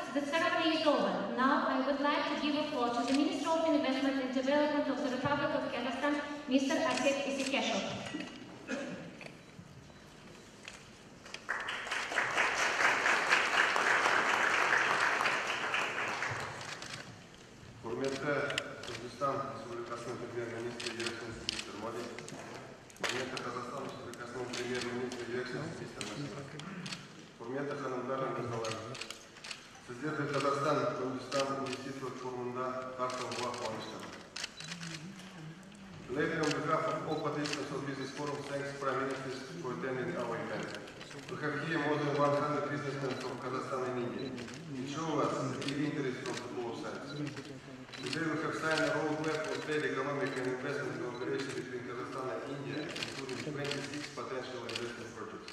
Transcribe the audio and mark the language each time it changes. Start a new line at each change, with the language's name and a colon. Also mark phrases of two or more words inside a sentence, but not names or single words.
English: The ceremony is over. Now I would like to give a floor to the Minister of Investment and Development of the Republic of Kazakhstan, Mr. Aset Isikeshov.
Kazakh: Құрметті Өзбекстан Республикасының премьер-министрі Елшісі мистер Моди, құрметті Қазақстан Республикасының премьер-министрі Елшісі мистер Насипов, құрметті ханымдар мен мырзалар, сіздерді Қазақстан Өзбекстан инвестициялық форумында қарсы алуға қуаныштымын.
English: Ladies, on behalf of all participants of Business Forum, thanks Prime Minister for attending our event. We have here more than 100 businessmen from Kazakhstan and India. It shows us the big interest from the both sides. Today we have signed a roadmap for trade, economic and investment cooperation between Kazakhstan and India, including 26 potential investment projects.